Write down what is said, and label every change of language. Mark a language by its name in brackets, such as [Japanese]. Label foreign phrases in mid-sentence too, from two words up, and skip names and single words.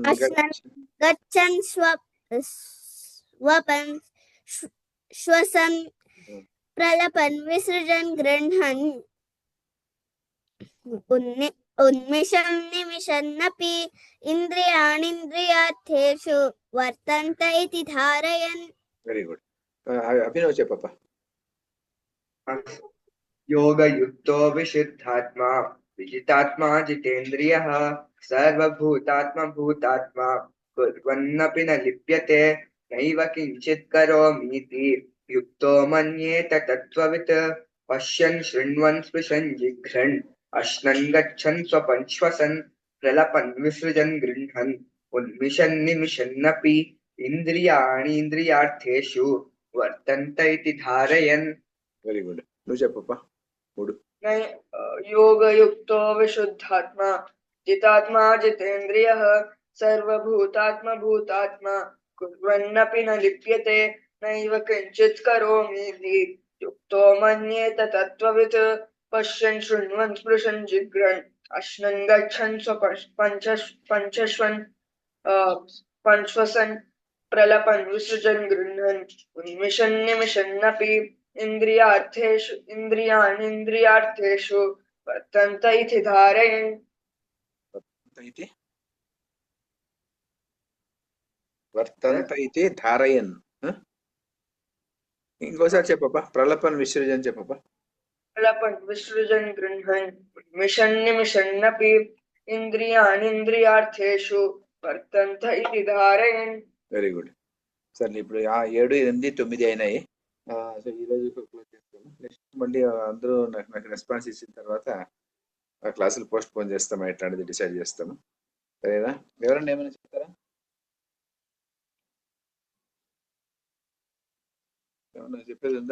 [Sanskrit] गच्छन् स्वपन् श्वसन् प्रलपन् विसृजन् गृह्णन् उन्मिषन् निमिषन्नपि इन्द्रियाणीन्द्रियार्थेषु वर्तन्त इति धारयन् [English] very good [Telugu] అభినవ్ చెప్పప్ప [Sanskrit] योगयुक्तो विशुद्धात्मा विजितात्मा जितेन्द्रियः सर्वभूतात्मा भूतात्मा कुर्वन्नपि न लिप्यते नैव किञ्चित् करोमीति युक्तो मन्येत तत्त्ववित् पश्यन् शृण्वन् स्पृशन् जिघ्रन् अश्नन् गच्छन् स्वपन् श्वसन् प्रलपन् विसृजन् गृह्णन् उन्मिषन् निमिषन्नपि इन्द्रियाणीन्द्रियार्थेषु वर्तन्त इति धारयन् [English] very good [Telugu] నువ్వు చెప్పప్ప 3 [Sanskrit] योगयुक्तो विशुद्धात्मा जितात्मा जितेन्द्रियः सर्वभूतात्मा भूतात्मा कुर्वन्नपि न लिप्यते नैव किञ्चित् करोमीति युक्तो मन्येत तत्त्ववित् पश्यन् शृण्वन् स्पृशन् जिघ्रन् अश्नन् गच्छन् पंचश्वन् प्रलपन् विसृजन् गृह्णन् उन्मिषन् निमिषन्नपि इन्द्रियाणीन्द्रियार्थेषु वर्तन्त इति धारयन् వర్తంత ఇది ధారయన్. [Telugu] ఇంకోసారి చెప్పబ్బా. [Sanskrit] ప్రలపన్ విసర్జన్ [Telugu] చెప్పబ్బా. [Sanskrit] प्रलपन् विसृजन् गृह्णन् उन्मिषन् निमिषन्नपि इन्द्रियाणीन्द्रियार्थेषु वर्तन्त इति धारयन्. [English] very good. [Telugu] సరే, ఇప్పుడు 7, 8, 9 అయినాయి. సో ఈరోజు క్లోజ్ చేస్తాము. నెక్స్ట్ మళ్ళీ అందరూ నాకు రెస్పాన్స్ ఇచ్చిన తర్వాత ఆ క్లాసులు పోస్ట్ పోన్ చేస్తాము, ఎట్లాంటిది డిసైడ్ చేస్తాము. సరేనా? ఎవరన్నా ఏమైనా చెప్తారా? ఏమన్నా చెప్పేది ఉందా?